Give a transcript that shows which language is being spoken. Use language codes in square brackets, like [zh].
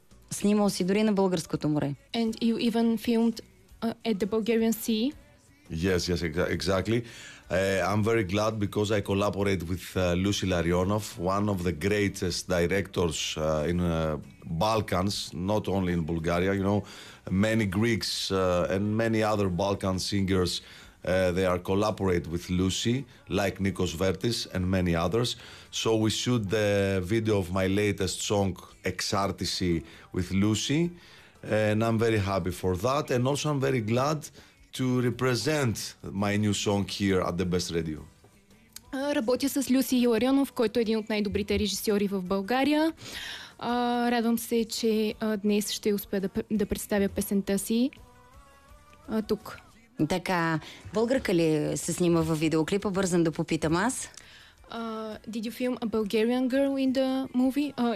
[bg] Снимал си дори на българското море. [en] And you even filmed at the Bulgarian Sea. Yes, yes, exactly. I'm very glad because I collaborate with Lucy Larionov, one of the greatest directors in Balkans, not only in Bulgaria, you know, many Greeks and many other Balkan singers. They are collaborate with Lucy, like Nikos Vertis and many others. So we shoot the video of my latest song, Exartisi, with Lucy. And I'm very happy for that. And also I'm very glad to represent my new song here at the Best Radio. [bg] Работя с Люси Иларионов, който е един от най-добрите режисьори в България. Радвам се, че днес ще успея да представя песента си тук. Така, българка ли се снима във видеоклипа? Бързам да попитам аз. [en] Did you film a Bulgarian girl in the movie?